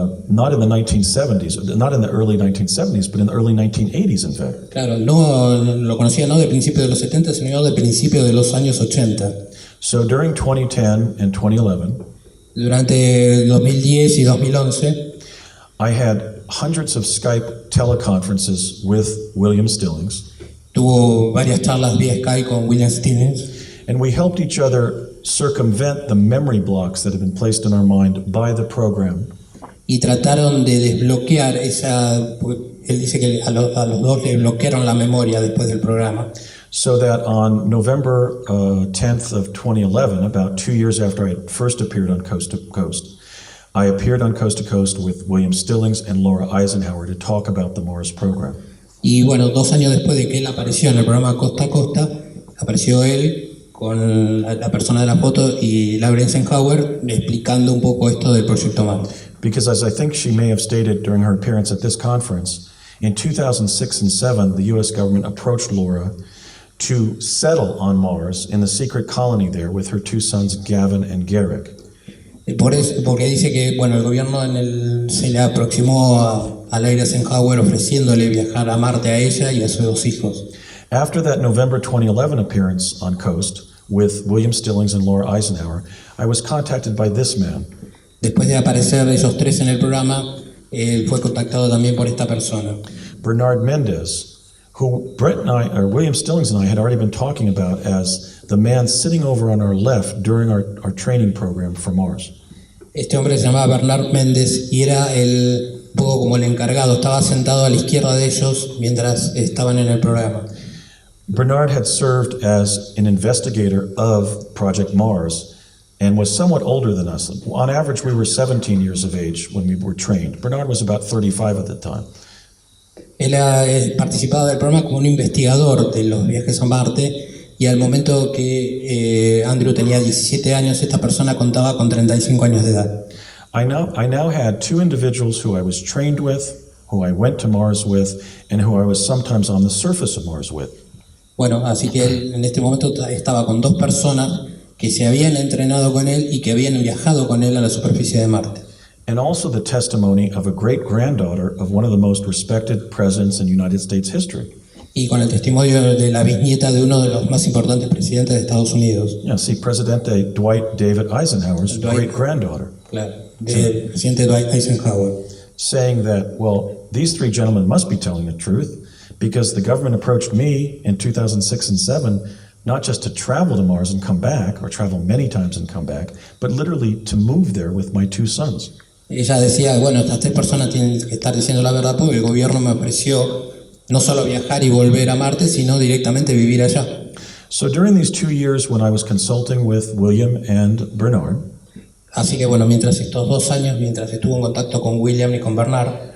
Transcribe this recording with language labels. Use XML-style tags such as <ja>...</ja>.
<en>Not in the 1970s, not in the early 1970s, but in the early 1980s, in fact.</en> <es>Claro, no lo conocía no de principio de los 70, sino de principio de los años 80.</es> <en>So during 2010 and 2011,</en> <es>Durante 2010 y 2011,</es> <en>I had hundreds of Skype teleconferences with William Stillings,</en> <es>tuvo varias charlas vía Skype con William Stevens,</es> <en>and we helped each other circumvent the memory blocks that had been placed in our mind by the program.</en> <es>y trataron de desbloquear esa. Él dice que a los dos le bloquearon la memoria después del programa.</es> <en>So that on November 10th of 2011, about 2 years after I had first appeared on Coast to Coast, I appeared on Coast to Coast with William Stillings and Laura Eisenhower to talk about the Mars program.</en> <es>Y bueno, 2 años después de que él apareció en el programa Costa a Costa, apareció él con la persona de la foto y Laura Eisenhower explicando un poco esto del proyecto Marte.</es> <en>Because as I think she may have stated during her appearance at this conference, in 2006 and 2007, the U.S. government approached Laura to settle on Mars in the secret colony there with her 2 sons, Gavin and Garrick.</en> <es>Por eso, porque dice que bueno, el gobierno se le aproximó a Laura Eisenhower ofreciéndole viajar a Marte a ella y a sus 2 hijos.</es> <en>After that November 2011 appearance on Coast with William Stillings and Laura Eisenhower, I was contacted by this man.</en> <es>Después de aparecer ellos 3 en el programa, él fue contactado también por esta persona,</es> <en>Bernard Mendez, who William Stillings and I had already been talking about as the man sitting over on our left during our training program for Mars.</en> <es>Este hombre se llamaba Bernard Méndez y era un poco como el encargado, estaba sentado a la izquierda de ellos mientras estaban en el programa.</es> <en>Bernard had served as an investigator of Project Mars and was somewhat older than us. On average, we were 17 years of age when we were trained. Bernard was about 35 at the time.</en> <es>Él participaba del programa como un investigador de los viajes a Marte y al momento que Andrew tenía 17 años, esta persona contaba con 35 años de edad.</es> <en>I now had 2 individuals who I was trained with, who I went to Mars with, and who I was sometimes on the surface of Mars with.</en> <es>Bueno, así que él en este momento estaba con 2 personas que se habían entrenado con él y que habían viajado con él a la superficie de Marte.</es> <en>And also the testimony of a great-granddaughter of one of the most respected presidents in United States history.</en> <es>y con el testimonio de la bisnieta de uno de los más importantes presidentes de Estados Unidos,</es> <en>See, Presidente Dwight David Eisenhower's Dwight. great-granddaughter,</en> <es>claro, del presidente Dwight Eisenhower,</es> <en>saying that, well, these three gentlemen must be telling the truth because the government approached me in 2006 and 7 not just to travel to Mars and come back, or travel many times and come back, but literally to move there with my two sons.</en> <es>Ella decía, bueno, estas tres personas tienen que estar diciendo la verdad porque el gobierno me ofreció no solo viajar y volver a Marte, sino directamente vivir allá.</es> <en>So during these 2 years when I was consulting with William and Bernard,</en> <es>Así que bueno, mientras estos 2 años, mientras estuvo en contacto con William y con Bernard,</es>